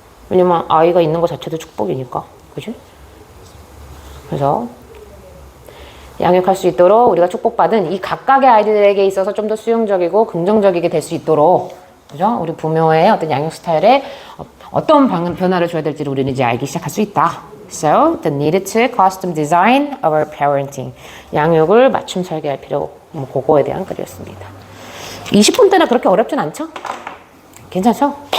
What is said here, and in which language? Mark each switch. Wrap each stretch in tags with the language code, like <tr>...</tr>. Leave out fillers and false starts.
<ko>왜냐면 아이가 있는 것 자체도 축복이니까. 그지? 그래서 양육할 수 있도록 우리가 축복받은 이 각각의 아이들에게 있어서 좀 더 수용적이고 긍정적이게 될 수 있도록, 그죠? 우리 부모의 어떤 양육 스타일에 어떤 변화를 줘야 될지를 우리는 이제 알기 시작할 수 있다.</ko> <en>So, the needed to custom design our parenting.</en> <ko>양육을 맞춤 설계할 필요, 그거에 대한 글이었습니다. 20분 때는 그렇게 어렵진 않죠? 괜찮죠?</ko>